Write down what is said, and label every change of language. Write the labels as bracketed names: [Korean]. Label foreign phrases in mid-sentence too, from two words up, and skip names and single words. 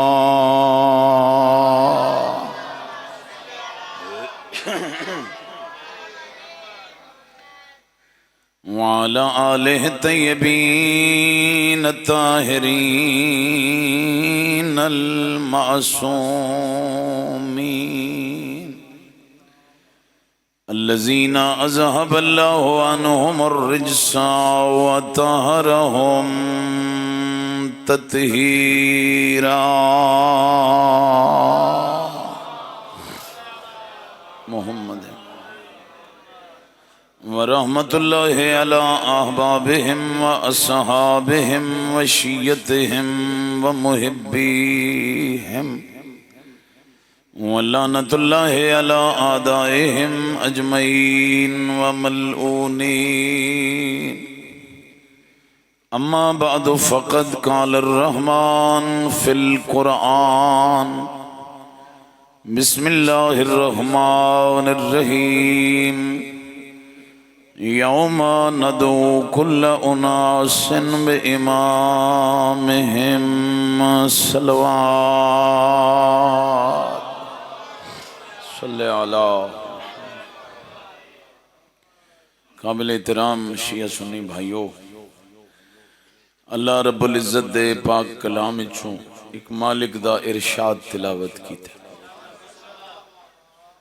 [Arabic] وعلى آله الطيبين الطاهرين المعصومين الذين أذهب الله عنهم الرجس وطهرهم تطهيرا۔ محمد ورحمت اللہ علی احبابہم واصحابہم وشیعتہم ومحبیہم، ولعنت اللہ علی اعدائہم اجمعین وملعونین۔ اما بعد فقد قال الرحمن فی القرآن، بسم اللہ الرحمن الرحیم، یوم ندعو کل اناس بامامہم، صلوات۔ صلی علی [Saraiki] قابل احترام شیعہ سنی بھائیو، اللہ رب العزت دے پاک کلام چھوں ایک مالک دا ارشاد تلاوت کی تھے۔